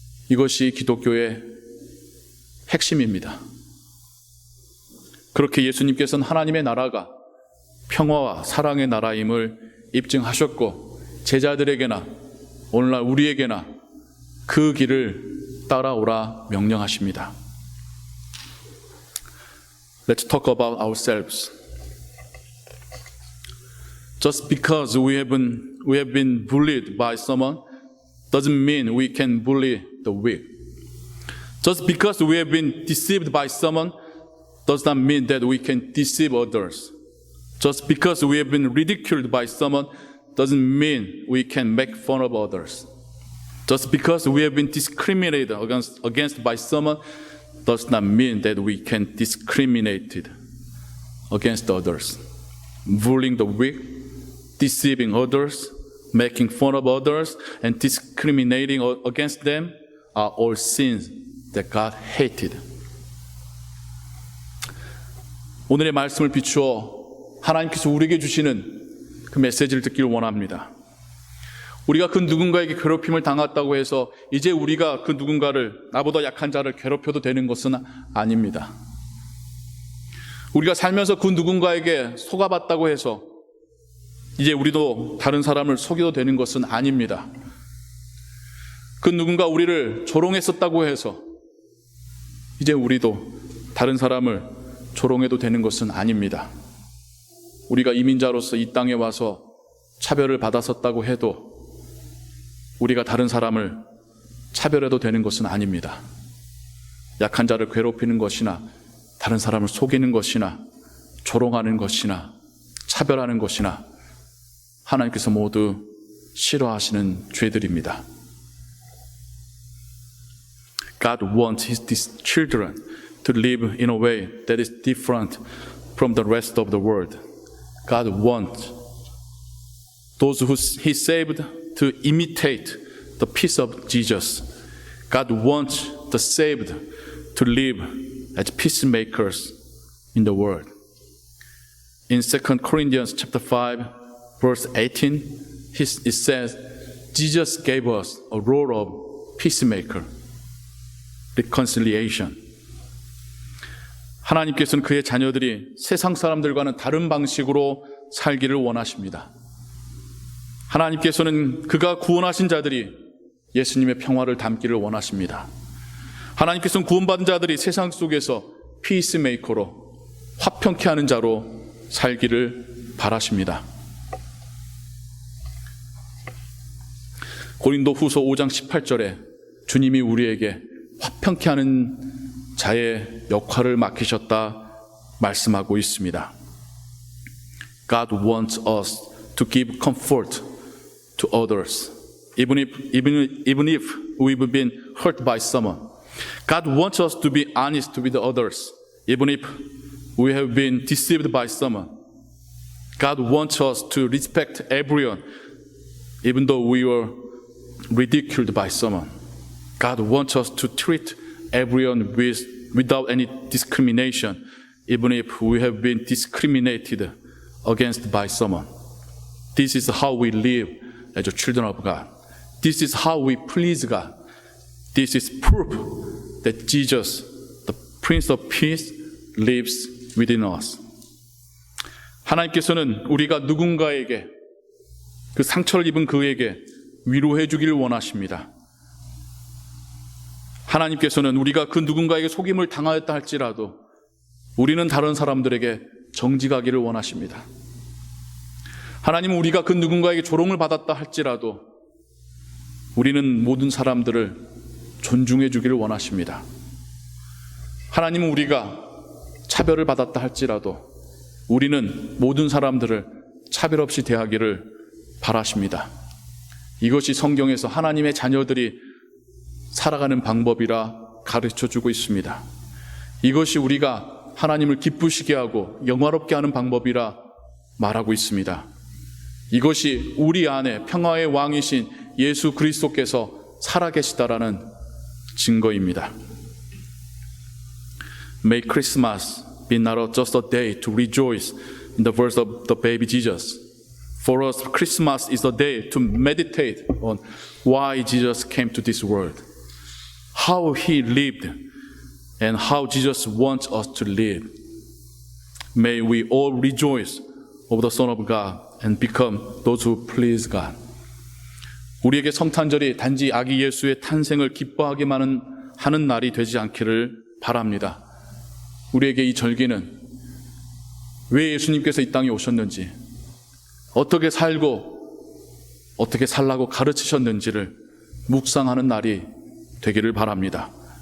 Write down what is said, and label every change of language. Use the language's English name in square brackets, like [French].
[Korean] 이것이 기독교의 핵심입니다. 그렇게 예수님께서는 하나님의 나라가 평화와 사랑의 나라임을 입증하셨고 제자들에게나 오늘날 우리에게나 그 길을 따라오라 명령하십니다. [English] Let's talk about ourselves. Just because we have been bullied by someone doesn't mean we can bully the weak. Just because we have been deceived by someone does not mean that we can deceive others. Just because we have been ridiculed by someone doesn't mean we can make fun of others. Just because we have been discriminated against by someone does not mean that we can discriminate against others. Bullying the weak, deceiving others, making fun of others, and discriminating against them are all sins that God hated. [Korean] 오늘의 말씀을 비추어 하나님께서 우리에게 주시는 그 메시지를 듣기를 원합니다. 우리가 그 누군가에게 괴롭힘을 당했다고 해서 이제 우리가 그 누군가를 나보다 약한 자를 괴롭혀도 되는 것은 아닙니다. 우리가 살면서 그 누군가에게 속아봤다고 해서 이제 우리도 다른 사람을 속여도 되는 것은 아닙니다. 그 누군가 우리를 조롱했었다고 해서 이제 우리도 다른 사람을 조롱해도 되는 것은 아닙니다. 우리가 이민자로서 이 땅에 와서 차별을 받았었다고 해도 우리가 다른 사람을 차별해도 되는 것은 아닙니다. 약한 자를 괴롭히는 것이나 다른 사람을 속이는 것이나 조롱하는 것이나 차별하는 것이나 하나님께서 모두 싫어하시는 죄들입니다. [English] God wants His children to live in a way that is different from the rest of the world. God wants those who He saved to imitate the peace of Jesus. God wants the saved to live as peacemakers in the world. In 2 Corinthians chapter 5, verse 18, it says, Jesus gave us a role of peacemaker, reconciliation. [Korean] 하나님께서는 그의 자녀들이 세상 사람들과는 다른 방식으로 살기를 원하십니다. 하나님께서는 그가 구원하신 자들이 예수님의 평화를 담기를 원하십니다. 하나님께서는 구원받은 자들이 세상 속에서 피스메이커로 화평케 하는 자로 살기를 바라십니다. 고린도후서 5장 18절에 주님이 우리에게 화평케 하는 자의 역할을 맡기셨다 말씀하고 있습니다. [English] God wants us to give comfort to others, even if we've been hurt by someone. God wants us to be honest with others, even if we have been deceived by someone. God wants us to respect everyone, even though we were ridiculed by someone. God wants us to treat everyone without any discrimination, even if we have been discriminated against by someone. This is how we live as children of God. This is how we please God. This is proof that Jesus, the Prince of Peace, lives within us. [Korean] 하나님께서는 우리가 누군가에게 그 상처를 입은 그에게 위로해 주기를 원하십니다. 하나님께서는 우리가 그 누군가에게 속임을 당하였다 할지라도 우리는 다른 사람들에게 정직하기를 원하십니다. 하나님은 우리가 그 누군가에게 조롱을 받았다 할지라도 우리는 모든 사람들을 존중해 주기를 원하십니다. 하나님은 우리가 차별을 받았다 할지라도 우리는 모든 사람들을 차별 없이 대하기를 바라십니다. 이것이 성경에서 하나님의 자녀들이 살아가는 방법이라 가르쳐주고 있습니다. 이것이 우리가 하나님을 기쁘시게 하고 영화롭게 하는 방법이라 말하고 있습니다. 이것이 우리 안에 평화의 왕이신 예수 그리스도께서 살아계시다라는 증거입니다. [English] May Christmas be not just a day to rejoice in the birth of the baby Jesus. For us, Christmas is a day to meditate on why Jesus came to this world, how he lived, and how Jesus wants us to live. May we all rejoice over the Son of God and become those who please God. [Korean] 우리에게 성탄절이 단지 아기 예수의 탄생을 기뻐하게만 하는 날이 되지 않기를 바랍니다. 우리에게 이 절기는 왜 예수님께서 이 땅에 오셨는지, 어떻게 살고 어떻게 살라고 가르치셨는지를 묵상하는 날이 되기를 바랍니다.